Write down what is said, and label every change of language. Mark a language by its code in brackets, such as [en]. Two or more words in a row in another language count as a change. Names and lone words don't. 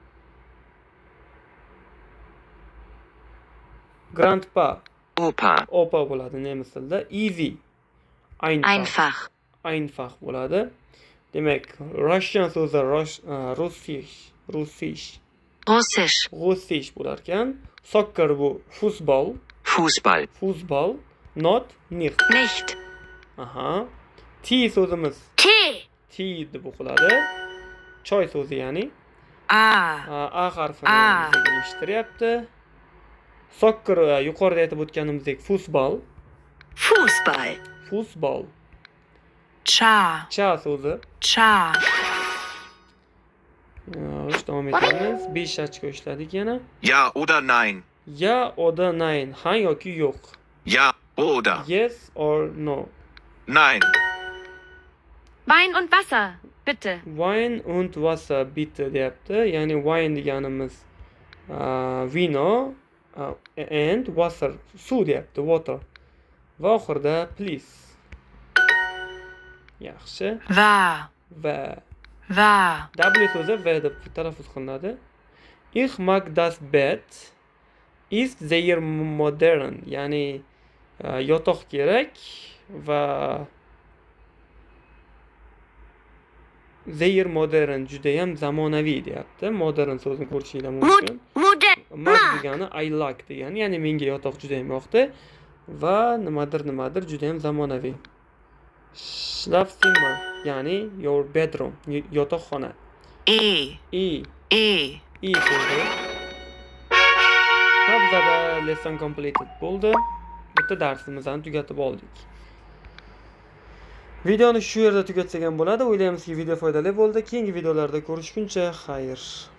[en] Grandpa [de] Opa, [uz] bo'ladi nemis tilida. Easy. Einfach bo'ladi. Demak, Russian so'zi Russisch bo'lar ekan. Soccer bu Fußball, not nicht. Aha. Tea so'zimiz tea deb o'qiladi. Choy so'zi ya'ni. A harfini eshittiryapti. Soccer yuqorida aytib o'tganimizdek Fußball. Cha so'zi. Davom etamiz. 5 ochko ishladik yana. [de] Ja oder nein? Ya oder nein. [uz] Ha yoki yo'q. [de] Ja oder [en] Yes or no. [de] nein? Wein und Wasser, bitte. [uz] Wine [de] und Wasser bitte [uz] deyapti. Ya'ni wine deganimiz vino and wasser suv deyapti, water. Va oxirida please. Yaxshi. va, W so'zi V deb talaffuz qilinadi. [de] Ich mag das Bett ist sehr modern. [uz] Ya'ni yotoq kerak va [de] sehr modern, [uz] juda ham zamonaviy deyapti. Modern so'zini ko'rishinglar mumkin. Mag degani [en] I like [uz] degani, ya'ni menga yotoq juda ham yoqdi va nimadir juda ham zamonaviy. Schlafzimmer, ya'ni [en] your bedroom, [uz] yotoqxona. e, so'zi. Va bizada [en] lesson completed [uz] bo'ldi. Bitta darsimizni tugatib oldik. Videoni shu yerda tugatsak ham bo'ladi. O'ylaymizki, video foydali bo'ldi. Keyingi videolarda ko'rishguncha xayr.